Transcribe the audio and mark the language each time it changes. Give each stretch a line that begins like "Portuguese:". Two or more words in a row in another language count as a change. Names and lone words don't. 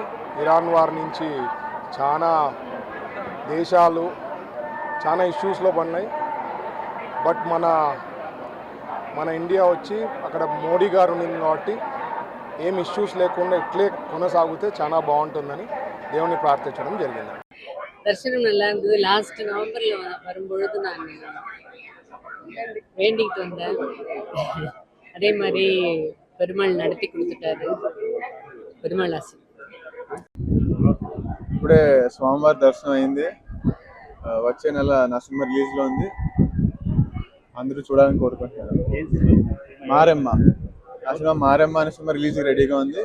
Telugu: ఇరాన్ వారి నుంచి చాలా దేశాలు చాలా ఇష్యూస్లో పడినాయి. బట్ మన ఇండియా వచ్చి అక్కడ మోడీ గారు ఉంది కాబట్టి ఏం ఇష్యూస్ లేకుండా ఇట్లే కొనసాగితే చాలా బాగుంటుందని దేవుని ప్రార్థించడం జరిగింది.
Tamil: தரிசனம் நல்லா இருந்தது. லாஸ்ட் நவம்பரில் வரும்பொழுது நான் வேண்டிக்கிட்டு வந்தேன். அதே மாதிரி பெருமாள் நடத்தி கொடுத்துட்டாரு.
Telugu: పెరుమాళ్ ఆశ. ఇప్పుడే స్వామివారి దర్శనం అయింది. వచ్చే నెల నవంబర్ రిలీజ్లో ఉంది. అందరూ చూడాలని కోరుకుంటున్నారు. మారెమ్మ సినిమా అనే సినిమా
English: release ready
Telugu: ఉంది.